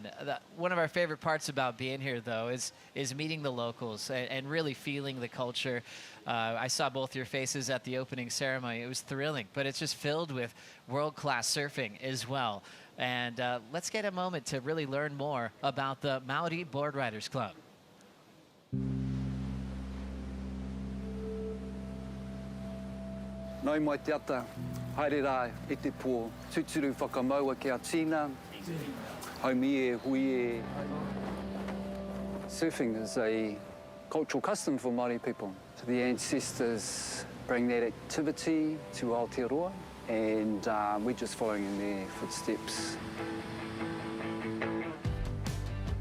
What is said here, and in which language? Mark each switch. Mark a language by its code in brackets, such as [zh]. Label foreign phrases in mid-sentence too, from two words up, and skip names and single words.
[en] One of our favorite parts about being here, though, is meeting the locals and really feeling the culture. I saw both your faces at the opening ceremony. It was thrilling, but it's just filled with world-class surfing as well. And let's get a moment to really learn more about the Maori Board Riders Club. [mi] Nau mai te ata, haere rā e te pō, tuturu whakamaua ki a Tina, haumi e hui e. [en] Surfing is a cultural custom for Māori people. So the ancestors bring that activity to Aotearoa, and we're just following in their footsteps.